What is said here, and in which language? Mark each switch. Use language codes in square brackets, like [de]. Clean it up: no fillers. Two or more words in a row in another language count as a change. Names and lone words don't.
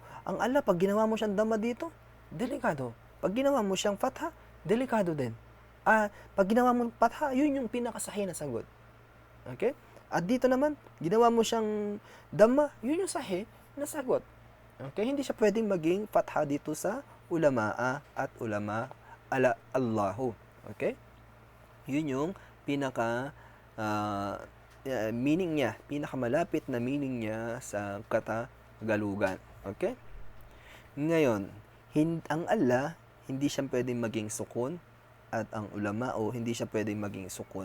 [tl] Ang Allah, pag ginawa mo siyang dhamma dito, delikado. Pag ginawa mo siyang fatha, delikado din. Pag ginawa mo fatha, yun yung pinakasahi na sagot. Okay? At dito naman, ginawa mo siyang dhamma, yun yung sahi na sagot. Okay? Hindi siya pwedeng maging fatha dito sa ulamaa at ulama ala Allahu. Okay? Yun yung pinaka meaning niya, pinakamalapit na meaning niya sa Katagalugan. Okay? Ngayon, ang Allah, hindi siya pwedeng maging sukun at ang ulama o hindi siya pwedeng maging sukun.